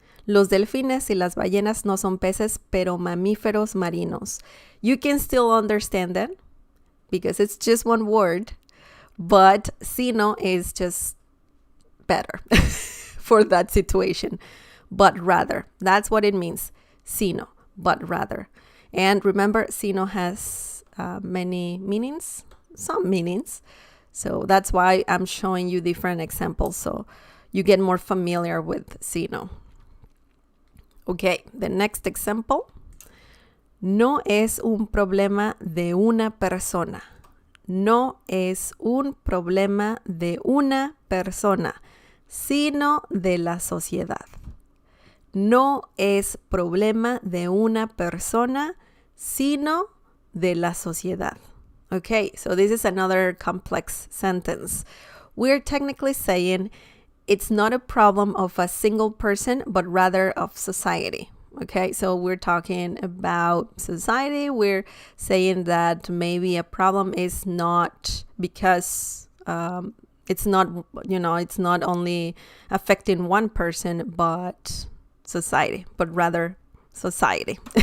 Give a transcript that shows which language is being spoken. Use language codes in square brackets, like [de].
[es] Los delfines y las ballenas no son peces, pero mamíferos marinos. [en] You can still understand it because it's just one word, but Sino is just better for that situation. But rather, that's what it means. Sino, but rather. And remember, Sino has many meanings, some meanings. So that's why I'm showing you different examples so you get more familiar with Sino. Okay, the next example. [es] No es un problema de una persona. No es un problema de una persona, sino de la sociedad. No es problema de una persona, sino de la sociedad. [en] Okay, so this is another complex sentence. We're technically saying it's not a problem of a single person, but rather of society. Okay, so we're talking about society. We're saying that maybe a problem is not because it's not only affecting one person, but society, but rather society.